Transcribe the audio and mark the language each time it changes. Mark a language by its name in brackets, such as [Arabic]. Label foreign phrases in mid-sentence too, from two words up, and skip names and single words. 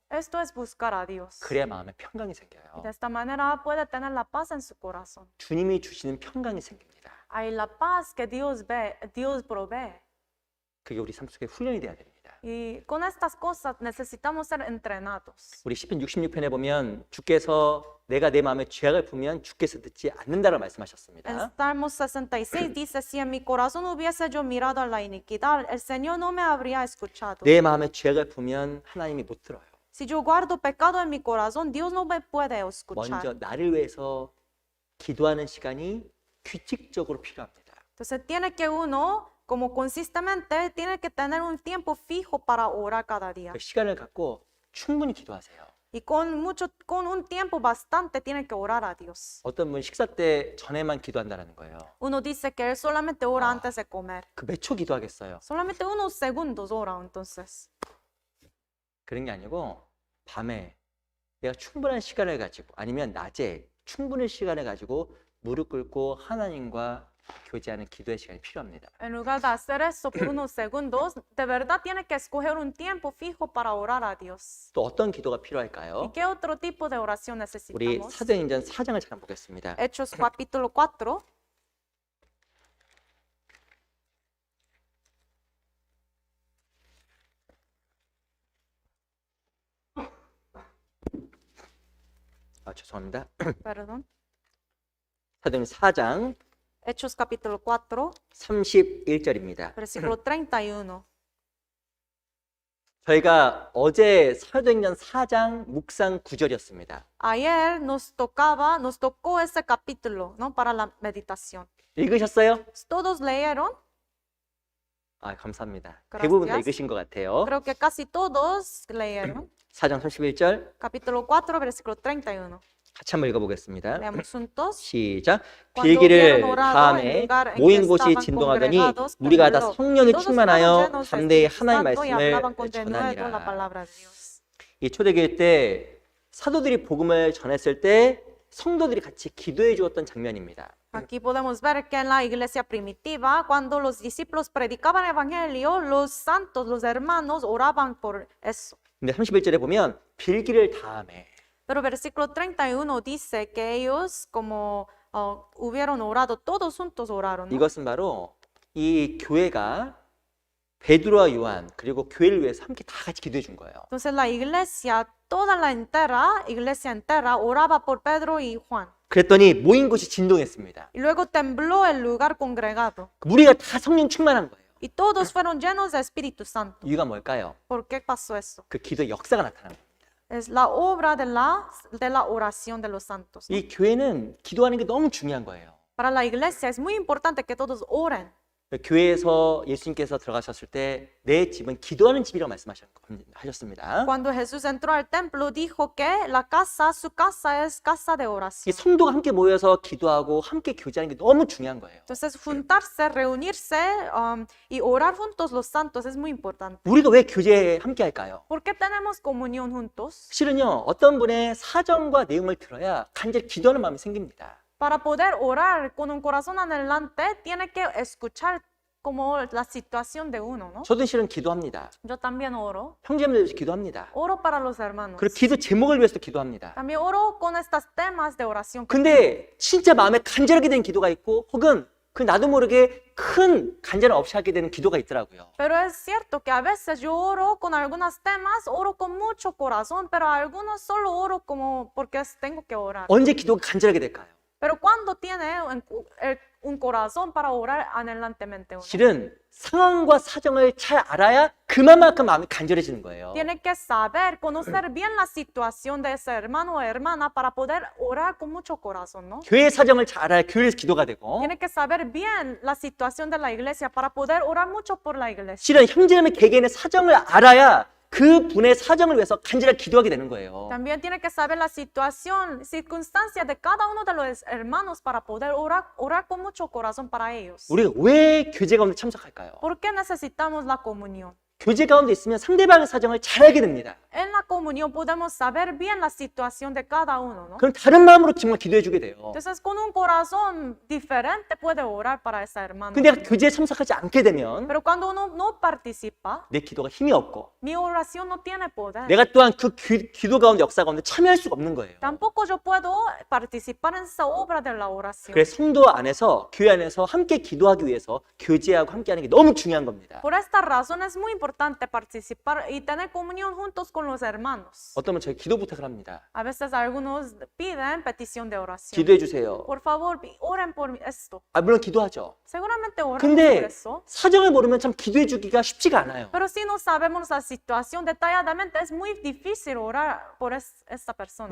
[Spanish] Esto es buscar a Dios. [Korean] 그래야 마음에 평강이 [Spanish] Y [Korean] 생겨요. [Spanish] de esta manera puede tener la paz en su corazón. [Korean] 주님이 주시는 평강이 생깁니다. [Spanish] Hay la paz que Dios ve, Dios provee. [Korean] 그게 우리 삶 속에 훈련이 돼야 됩니다. [Spanish] Y con estas cosas necesitamos ser entrenados. [Korean] 우리 시편 66편에 보면 주께서 내가 내 마음에 죄악을 품으면 주께서 듣지 않는다라고 [Spanish] En [Korean] 말씀하셨습니다. [Spanish] Salmos 66 dice, si en mi corazón hubiese yo mirado a la iniquidad, el Señor no me habría escuchado. [Korean] 내 마음에 죄악을 품으면 하나님이 못 들어요. [Spanish] Si yo guardo pecado en mi corazón, Dios no me puede escuchar. [Korean] 먼저 나를 위해서 기도하는 시간이 규칙적으로 필요합니다. [Spanish] Entonces tiene que uno, como consistentemente, tiene que tener un tiempo fijo para orar cada día. [Korean] 그 시간을 갖고 충분히 기도하세요. [Spanish] Y con un tiempo bastante tiene que orar a Dios. [Korean] 어떤 분 식사 때 전에만 기도한다는 거예요. [Spanish] Uno dice que él solamente ora antes de comer. [Korean] 그 몇 초 기도하겠어요? [Spanish] Solamente unos segundos ora entonces. [Korean] 그런 게 아니고 밤에 내가 충분한 시간을 가지고 아니면 낮에 충분한 시간을 가지고 무릎 꿇고 하나님과 교제하는 기도의 시간이 필요합니다. [Spanish] En lugar de hacer eso por unos segundos, de verdad tiene que escoger un tiempo fijo para orar a Dios. [Korean] 또 어떤 기도가 [Spanish] ¿Y [Korean] 필요할까요? [Spanish] qué otro tipo de oración [Korean] 우리 [Spanish] necesitamos? [Korean] 사도행전 4장을 잠깐 보겠습니다. [Spanish] Hechos capítulo 4. [Korean] 죄송합니다. [Spanish] Perdón. [Korean] 사도행전 4장 [Spanish] Hechos capítulo 4, [Korean] 31절입니다. [Spanish] versículo 31. [Korean] 저희가 어제 사도행전 4장 묵상 9절이었습니다. [Spanish] Ayer nos tocó ese capítulo, ¿no? Para la meditación. [Korean] 읽으셨어요? [Spanish] ¿Todos leyeron? [Korean] 감사합니다. [Spanish] Gracias. [Korean] 대부분 다 읽으신 것 같아요. [Spanish] Creo que casi todos leyeron. [Korean] 4장 31절 [Spanish] Capítulo 4, versículo 31. [Korean] 같이 한번 읽어보겠습니다. [Spanish] Leamos juntos. [Korean] 시작. [Spanish] Cuando [Korean] 빌기를 [Spanish] hubieron orado [Korean] 다음에 [Spanish] en lugar en que [Korean] 모인 곳이 [Spanish] estaban [Korean] 진동하더니 [Spanish] congregados, [Korean] 우리가 다 [Spanish] tembló. [Korean] 성령이 [Spanish] Todos fueron [Korean] 충만하여 [Spanish] llenos del [Korean] 담대히 [Spanish] Espíritu [Korean] 하나님의 [Spanish] Santo y hablaban [Korean] 말씀을 [Spanish] con denuedo la [Korean] 전하니라. [Spanish] palabra de Dios. [Korean] 이 초대교회 때 사도들이 복음을 전했을 때 성도들이 같이 기도해 주었던 장면입니다. [Spanish] Aquí podemos ver que en la iglesia primitiva, cuando los discípulos predicaban el evangelio, los santos, los hermanos, oraban por eso. [Korean] 근데 31절에 보면 빌기를 다음에 [Spanish] Pero versículo 31 dice que ellos, como hubieron orado, todos juntos oraron, ¿no? [Korean] 이것은 바로 이 교회가 베드로와 요한 그리고 교회를 위해서 함께 다 같이 기도해 준 거예요. [Spanish] Entonces la iglesia, toda la iglesia entera oraba por Pedro y Juan. [Korean] 그랬더니 모인 곳이 진동했습니다. [Spanish] Y luego tembló el lugar congregado. [Korean] 우리가 다 성령 충만한 거예요. [Spanish] Y todos fueron llenos de Espíritu Santo. [Korean] 이유가 뭘까요? [Spanish] ¿Por qué pasó eso? [Korean] 그 기도의 역사가 나타난 거예요. [Spanish] Es la obra de la oración de los santos, ¿no? [Korean] 이 교회는 기도하는 게 너무 중요한 거예요. [Spanish] Para la iglesia es muy importante que todos oren. [Korean] 교회에서 예수님께서 들어가셨을 때 내 집은 기도하는 집이라고 말씀하셨습니다. [Spanish] Cuando Jesús entró al templo, dijo que su casa es casa de [Korean] 이 [Spanish] oración. [Korean] 성도가 함께 모여서 기도하고 함께 교제하는 게 너무 중요한 거예요. [Spanish] Entonces, juntarse, reunirse y orar juntos los santos es muy importante. [Korean] 우리가 왜 교제에 함께 할까요? [Spanish] ¿Por qué tenemos comunión juntos? [Korean] 실은요, 어떤 분의 사정과 내용을 들어야 간절히 기도하는 마음이 생깁니다. [Spanish] Para poder orar con un corazón adelante, tiene que escuchar como la situación de uno, ¿no? [Korean] 저도 실은 기도합니다. [Spanish] Yo también oro. [Korean] 형제님들 위해서 기도합니다. [Spanish] Oro para los hermanos. [Korean] 그리고 기도 제목을 위해서 기도합니다. [Spanish] También oro con estos temas de oración. [Korean] 근데 진짜 마음에 간절하게 된 기도가 있고 혹은 그 나도 모르게 큰 간절 없이 하게 되는 기도가 있더라고요. [Spanish] Pero es cierto que a veces yo oro con algunos temas, oro con mucho corazón, pero algunos solo oro como porque tengo que orar. [Korean] 언제 기도가 간절하게 될까요? [Spanish] Pero cuando tiene un corazón para orar anhelantemente uno, [Korean] 실은 상황과 사정을 잘 알아야 그만큼 마음이 간절해지는 거예요. [Spanish] tiene que saber, conocer bien la situación de ese hermano o hermana para poder orar con mucho corazón, ¿no? [Korean] 교회 사정을 잘 알아야 교회에서 기도가 되고 [Spanish] Tiene que saber bien la situación de la iglesia para poder orar mucho por la iglesia. [Korean] 실은 형제자매 개개인의 사정을 알아야 그 분의 사정을 위해서 간절하게 기도하게 되는 거예요. [Spanish] También tiene que saber la situación, circunstancia de cada uno de los hermanos para poder orar con mucho corazón para ellos. [Korean] 우리가 왜 교제 가운데 참석할까요? [Spanish] ¿Por qué necesitamos la comunión? [Korean] 교제 가운데 있으면 상대방의 사정을 잘 알게 됩니다. [Spanish] En la comunión podemos saber bien la situación de cada uno, ¿no? [Korean] 그럼 다른 마음으로 정말 기도해 주게 돼요. [Spanish] Entonces, con un corazón diferente puede orar para esa hermana. [Korean] 근데 내가 교제에 참석하지 않게 되면 [Spanish] Pero cuando uno no participa, [Korean] 내 기도가 힘이 없고 [Spanish] mi oración no tiene poder. [Korean] 내가 또한 그 기도 가운데 역사 가운데 참여할 수가 없는 거예요. [Spanish] Tampoco yo puedo participar en esa obra de la oración. [Korean] 그래서 성도 안에서 교회 안에서 함께 기도하기 위해서 교제하고 함께하는 게 너무 중요한 겁니다. [Spanish] Por esta razón es muy importante participar y tener comunión juntos con los hermanos. [Korean] 어떤 분은 저희 기도 부탁을 합니다. [Spanish] A veces algunos piden petición de oración. [Korean] 기도해 주세요. [Spanish] Por favor, oren por esto. [Korean] 물론 기도하죠. [Spanish] Seguramente oramos por [Korean] 근데 [Spanish] eso. [Korean] 사정을 모르면 참 기도해 주기가 쉽지가 않아요. [Spanish] Pero si no sabemos la situación detalladamente, es muy difícil orar por esta persona,